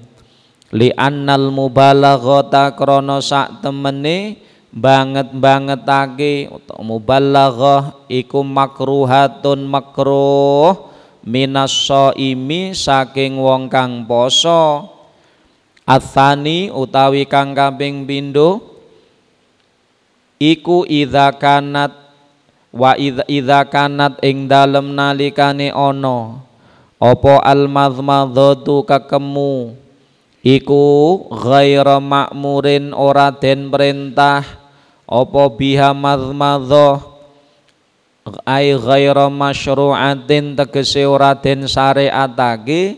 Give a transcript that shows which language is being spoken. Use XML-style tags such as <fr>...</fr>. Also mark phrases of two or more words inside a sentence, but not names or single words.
<ar>Li annal mubalaghata</ar> <jv>krana sak temene banget-bangetake utawa mubalaghah iku makruhatun makruh</jv> <ar>minas shaimi</ar> <jv>saking wong kang poso. Atsani utawi kang kaping pindho iku</jv> <ar>idza kanat wa idza kanat</ar> <jv>ing dalem nalikane ana apa</jv> <ar>al madmadhatu</ar> <jv>kakemu iku</jv> <ar>ghaira ma'murin</ar> <jv>ora den perintah apa</jv> <ar>biha madmadhah ai ghaira masyru'atin</ar> <jv>tegese ora den syariatake.</jv>